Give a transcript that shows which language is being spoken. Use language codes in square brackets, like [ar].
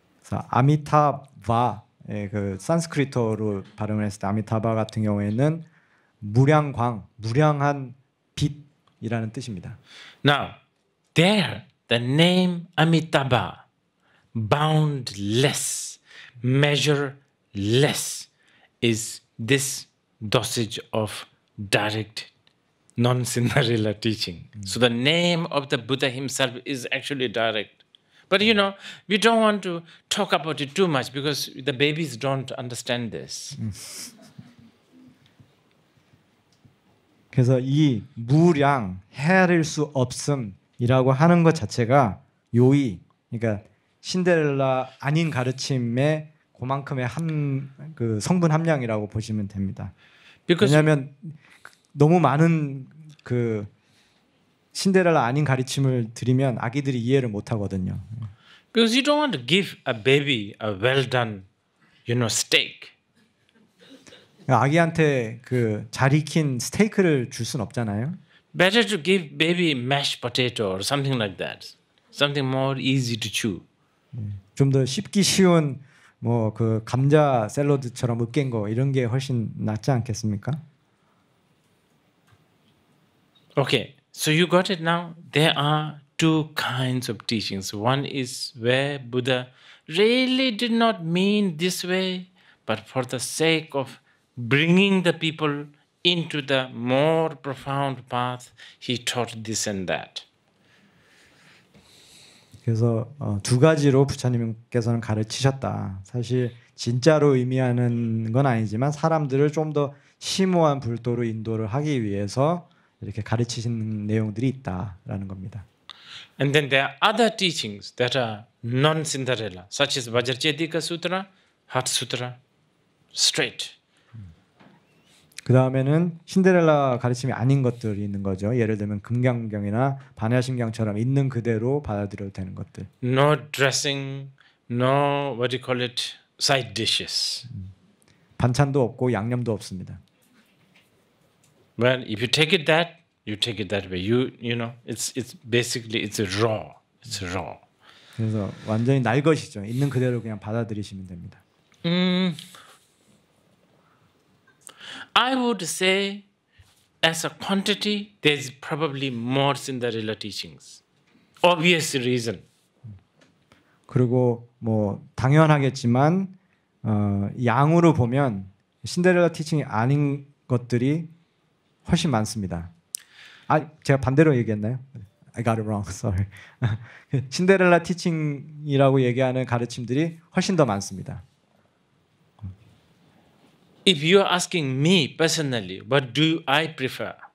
[ko] 아미타바 그 산스크리트어로 발음을 했을 때 아미타바 같은 경우에는 무량광, 무량한 빛이라는 뜻입니다. [en] Now, there the name Amitabha, boundless, measureless, is this dosage of direct non-Cinderella teaching. So the name of the Buddha himself is actually direct. But we don't want to talk about it too much because the babies don't understand this. [ko] 그래서 이 무량, 헤아릴 수 없음이라고 하는 것 자체가 요의, 그러니까 신데렐라 아닌 가르침의 그만큼의 그 성분 함량이라고 보시면 됩니다. 왜냐하면 너무 많은 그 신데렐라 아닌 가르침을 드리면 아기들이 이해를 못 하거든요. [en] Because you don't want to give a baby a well done, steak. [ko] 아기한테 그 잘 익힌 스테이크를 줄 순 없잖아요. [en] Better to give baby mashed potato or something like that. Something more easy to chew. [ko] 좀 더 씹기 쉬운 뭐 그 감자 샐러드처럼 으깬 거 이런 게 훨씬 낫지 않겠습니까? [en] Okay, so you got it now. There are two kinds of teachings. One is where Buddha really did not mean this way, but for the sake of bringing the people into the more profound path, he taught this and that. [ko] 그래서 두 가지로 부처님께서는 가르치셨다. 사실 진짜로 의미하는 건 아니지만 사람들을 좀 더 심오한 불도로 인도를 하기 위해서 이렇게 가르치신 내용들이 있다라는 겁니다. [en] And then there are other teachings that are non-Cinderella, such as Vajracchedika Sutra, Heart Sutra, straight. [ko] 그 다음에는 신데렐라 가르침이 아닌 것들이 있는 거죠. 예를 들면 금강경이나 반야심경처럼 있는 그대로 받아들여도 되는 것들. [en] No dressing, no what do you call it, side dishes. [ko] 반찬도 없고 양념도 없습니다. [en] Well, if you take it that, you take it that way. You know, it's basically it's raw. It's raw. [ko] 그래서 완전히 날 것이죠. 있는 그대로 그냥 받아들이시면 됩니다. [en] I would say, as a quantity, there's probably more Cinderella teachings. Obvious reason. [ko] 그리고 뭐 당연하겠지만 양으로 보면 신데렐라 티칭이 아닌 것들이 훨씬 많습니다. 제가 반대로 얘기했나요? [en] I got it wrong. Sorry. [ko] 신데렐라 티칭이라고 얘기하는 가르침들이 훨씬 더 많습니다. [en] If you are asking me personally, what do I prefer?